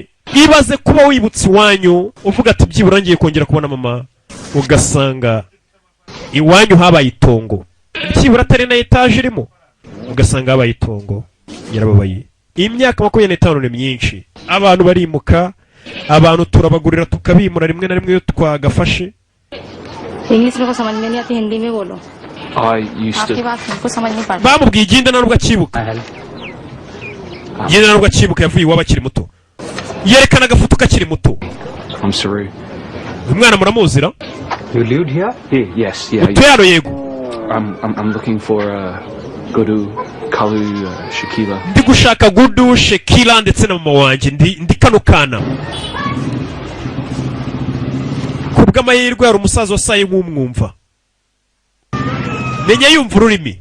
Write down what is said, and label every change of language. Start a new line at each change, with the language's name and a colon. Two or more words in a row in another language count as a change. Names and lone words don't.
Kinyarwanda: Ibaze kuba wibutse iwanyu uvuga ati byibura ngiye kongera kubona mama, ugasanga iwanyu habaye itongo. Byibura atari na etaje irimo, ugasanga habaye itongo. Yarababaye. Imyaka 25 ni myinshi. Abantu barimuka, abantu turabagurira tukabimura rimwe na rimwe yo twagafashe.
Hindi: English में को समझ में नहीं आती, हिंदी में बोलो.
English: I used
Hindi: आपकी
English: to.
Hindi: बात हमको समझ नहीं पड़ती.
Kinyarwanda: Bamubwiye igenda nubwo akibuka. Igenda nubwo akibuka yavuye iwabo akiri muto. Yerekana agafoto kakiri muto.
English: I'm sorry.
Kinyarwanda: Umwana muramuzira?
English: You lived here? Yes, yeah.
Kinyarwanda: Utero yego.
English: I'm looking for Gudu, Kalu, Shakila.
Kinyarwanda: Ndi gushaka Gudu, Shakila ndetse na mama wanje ndi kano kana. Kubw'amahirwe hari umusaza wasaye nk'umwumva. menya yumva ururimi.